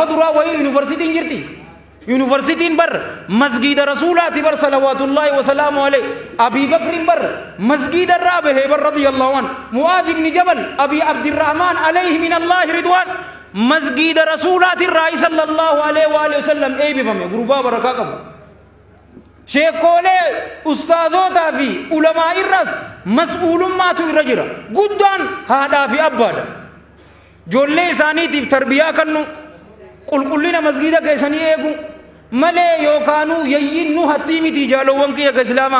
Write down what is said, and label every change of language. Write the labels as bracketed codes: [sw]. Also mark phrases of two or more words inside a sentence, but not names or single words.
[om] duraa wayii yuunivarsiitiin jirti yuunivarsiitiin bar masgiida rasuulaati bar [ar] صلوات الله وسلامه عليه [om] abii bakrin bar masgiida irraa bahee bar [ar] رضي الله عن [om] mu'aad ibni jabal abii abdirrahmaan [ar] عليه من الله رضوان [om] masgiida rasuulaati irraa [ar] صلى الله عليه وسلم [om] eebifame gurbaa barakaa qabu sheekolee ustaazotaa fi ulamaa irras mas'uulummaatu irra jira. Guddaan haadhaa fi abbaadha. Ijoollee isaaniitiif tarbiyaa kennu, qulqullina masgiida keessanii eegu malee yookaanuu yayyiin nu hattii miti jaalowwan kiyya ka islaamaa.